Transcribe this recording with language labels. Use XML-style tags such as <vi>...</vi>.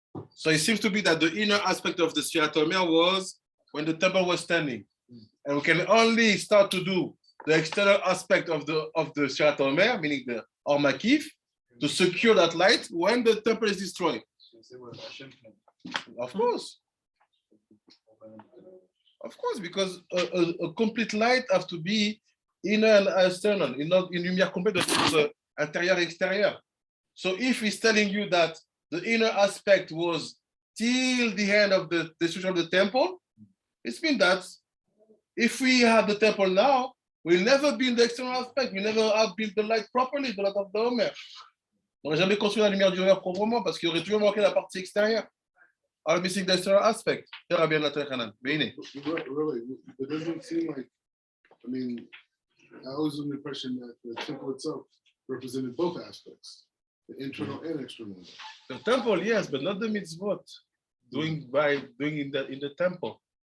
<en>So it seems to be that the inner aspect of the Sefirat HaOmer was when the temple was standing. And we can only start to do the external aspect of the Sefirat HaOmer, meaning the Or Makif, to secure that light when the temple is destroyed. Of course. Of course, because a complete light has to be inner and external,</en> <fr>une lumière complète doit être intérieur et extérieur.</fr> <en>So if he's telling you that the inner aspect was till the end of the destruction of the temple, it means that if we have the temple now, we'll never be in the external aspect. We never have built the light properly, the light of the HaOmer.</en> <fr>On n'aurait jamais construit la lumière du HaOmer proprement parce qu'il aurait toujours manqué la partie extérieure.</fr> <en>All missing the external aspect. Really, it doesn't seem like, I mean, I was under the impression that the temple itself represented both aspects, the internal and external. The temple, yes, but not the mitzvot. Doing in the temple.</en>